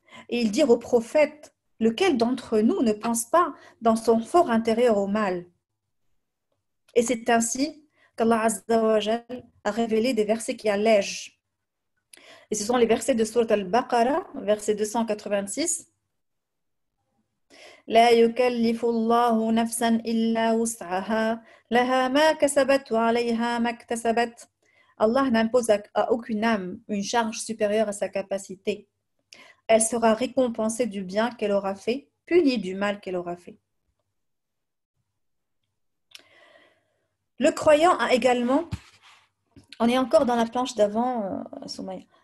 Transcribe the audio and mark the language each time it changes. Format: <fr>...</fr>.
<fr>Et ils dirent au prophète, lequel d'entre nous ne pense pas dans son fort intérieur au mal? Et c'est ainsi qu'Allah Azza wa Jal a révélé des versets qui allègent. Et ce sont les versets de Surat Al-Baqarah, verset 286.</fr> <ar>لا يكلف الله نفسا إلا وسعها لها ما كسبت وعليها ما اكتسبت.</ar> <fr>Allah n'impose à aucune âme une charge supérieure à sa capacité. Elle sera récompensée du bien qu'elle aura fait, punie du mal qu'elle aura fait. Le croyant a également, on est encore dans la planche d'avant, Soumaya.</fr>